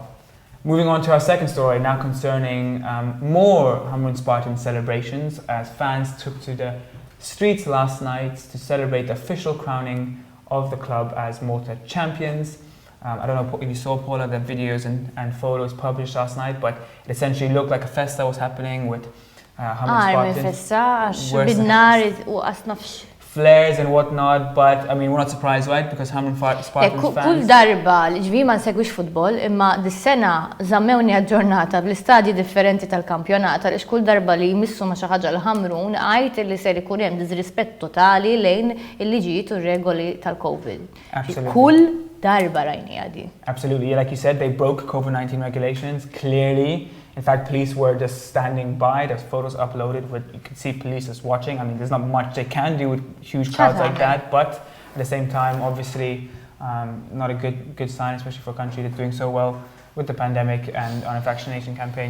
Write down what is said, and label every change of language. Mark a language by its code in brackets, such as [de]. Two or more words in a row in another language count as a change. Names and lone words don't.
[en] Moving on to our second story, now concerning more HAMRUN Spartan celebrations, as fans took to the streets last night to celebrate the official crowning of the club as Malta champions. I don't know if you saw, Paula, the videos and photos published last night, but it essentially looked like a festa was happening with HAMRUN Spartans. Flares and whatnot, but I mean, we're not surprised, right? Because HAMRUN Spartans fans... [mt] Kull darba li ġvi ma nsegwix futbol, imma dis-sena żammewni aġġornata bl-istadji differenti tal-kampjonat għaliex kull darba li jmissu ma xi ħaġa l-HAMRUN għajt li ser ikun hemm diżrispett totali lejn il-liġijiet u r-regoli tal-COVID. Kull darba rajni għadi. [en] Absolutely, like you said, they broke COVID-19 regulations clearly. In fact, police were just standing by. There's photos uploaded where you can see police just watching. I mean, there's not much they can do with huge crowds like that, but at the same time, obviously, not a good sign, especially for a country that's doing so well with the pandemic and on a vaccination campaign.